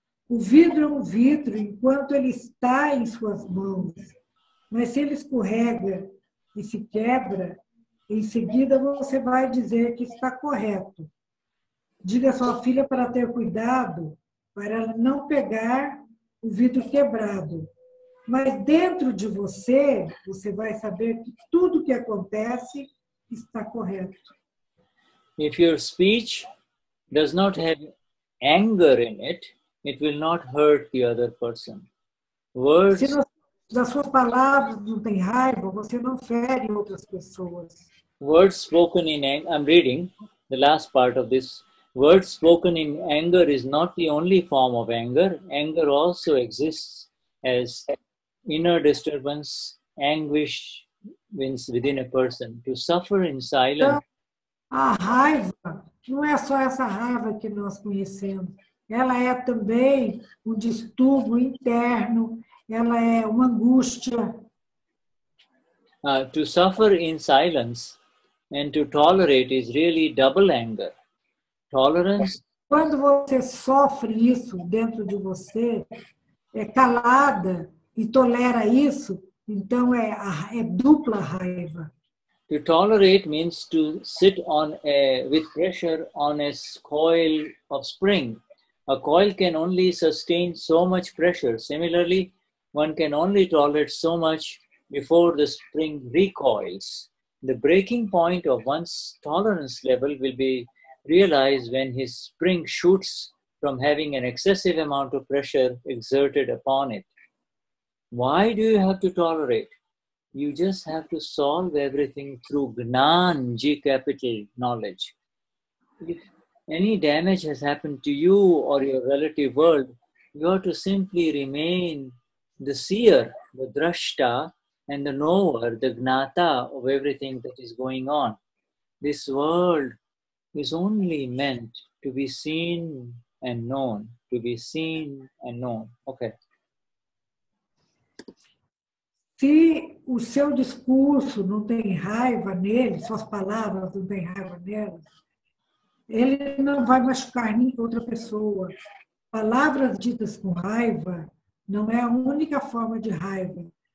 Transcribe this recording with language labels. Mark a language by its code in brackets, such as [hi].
[pt] O vidro é um vidro enquanto ele está em suas mãos, mas se ele escorrega e se quebra, em seguida você vai dizer que está correto. Diga à sua filha para ter cuidado, para ela não pegar o vidro quebrado. Mas dentro de você, você vai saber que tudo que acontece está correto. [en] If your speech does not have anger in it, it will not hurt the other person. Words, [pt] Se das suas palavras não tem raiva, você não fere outras pessoas. [en] words spoken in anger, I'm reading the last part of this. Words spoken in anger is not the only form of anger. Anger also exists as inner disturbance, anguish within a person. To suffer in silence. [pt] Então, a raiva não é só essa raiva que nós conhecemos. Ela é também um distúrbio interno, ela é uma angústia. [en] To suffer in silence and to tolerate is really double anger. Tolerance. [pt] Quando você sofre isso dentro de você, é calada e tolera isso, então é dupla raiva. [en] To tolerate means to sit with pressure on a coil of spring. A coil can only sustain so much pressure. Similarly, one can only tolerate so much before the spring recoils. The breaking point of one's tolerance level will be realized when his spring shoots from having an excessive amount of pressure exerted upon it. Why do you have to tolerate? You just have to solve everything through Gnan, G capital knowledge. If any damage has happened to you or your relative world, you have to simply remain the seer, the drashta, and the knower, the gnata of everything that is going on. This world is only meant to be seen and known, to be seen and known. Okay. [pt] Se o seu discurso não tem raiva nele, suas palavras não têm raiva nelas, ele não vai machucar outra pessoa. Palavras ditas com raiva não é a única forma de raiva.